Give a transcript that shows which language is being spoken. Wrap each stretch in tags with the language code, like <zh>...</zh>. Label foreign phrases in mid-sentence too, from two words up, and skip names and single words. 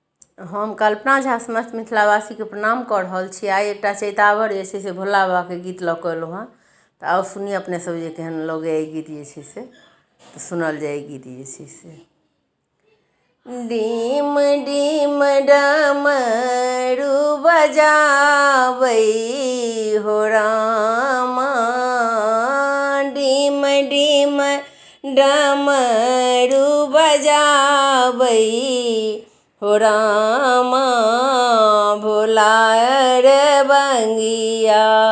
<mai>हम कल्पना झा समस्त मिथिलावासी के प्रणाम कर रहल छी। आइ एकटा चैतावर जे छै से भोला बाबा के गीत लऽ कऽ एलहुँ हँ। तऽ आउ सुनी अपने सब जे केहन लगे ई गीत जे छै से, तऽ सुनल जाए ई गीत जे छै से। डीम डीम डमरू बजाबै हो रामा, डीम डीम डमरू बजाबै हो रामा, भोला रे बंगिया,</mai>